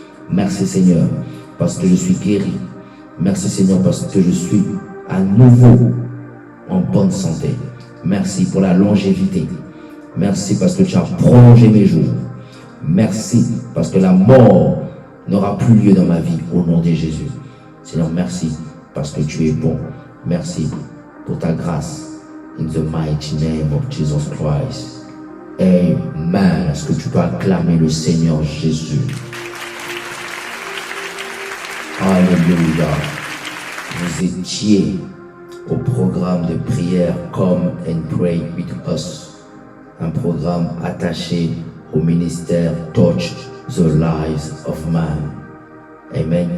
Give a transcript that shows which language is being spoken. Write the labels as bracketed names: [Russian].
[French] Merci, Seigneur, parce que je suis guéri. Merci, Seigneur, parce que je suis à nouveau en bonne santé. Merci pour la longévité. Merci parce que tu as prolongé mes jours. Merci parce que la mort n'aura plus lieu dans ma vie au nom de Jésus. Seigneur, merci parce que tu es bon. Merci pour ta grâce. [English] In the mighty name of Jesus Christ. Amen. [French] Est-ce que tu peux acclamer le Seigneur Jésus? Alléluia. Vous étiez au programme de prière Come and Pray with Us. Un programme attaché au ministère Touch the Lives of Man. Amen.